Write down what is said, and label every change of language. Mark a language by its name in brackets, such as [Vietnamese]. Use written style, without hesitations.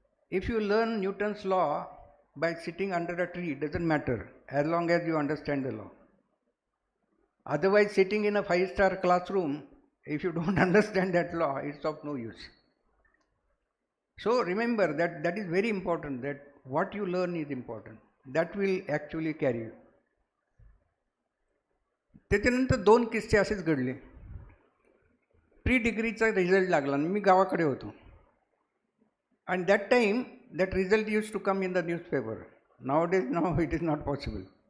[English] If you learn Newton's law by sitting under a tree, it doesn't matter as long as you understand the law. Otherwise, sitting in a 5-star classroom, if you don't understand that law, it's of no use. So remember that is very important, that what you learn is important. That will actually carry you. [Marathi] त्याच्यानंतर 2 किस्से असेच घडले. Pre डिग्रीचा result लागला आणि मी गावाकडे होतो. [English] And that time, that result used to come in the newspaper. Nowadays, now it is not possible.